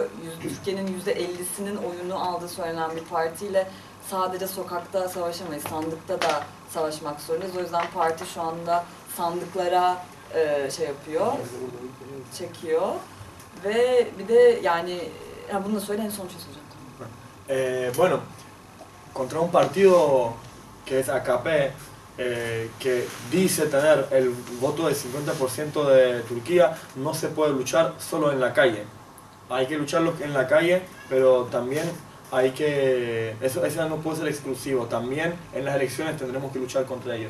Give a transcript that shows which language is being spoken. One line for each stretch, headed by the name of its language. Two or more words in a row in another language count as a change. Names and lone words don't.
Turkish: Türkiye'nin %50'sinin oyunu aldığı söylenen bir partiyle sadece sokakta savaşamayız, sandıkta da savaşmak zorundayız. O yüzden parti şu anda sandıklara yapıyor, çekiyor ve bir de yani bunu da söyle en son bir şey söyleyeceğim.
Spanish: Bueno, contra un partido que es AKP, que dice tener el voto del 50% de Turquía, no se puede luchar solo en la calle. Hay que lucharlo en la calle, pero también hay que, eso no puede ser exclusivo, también en las elecciones tendremos que luchar contra ellos.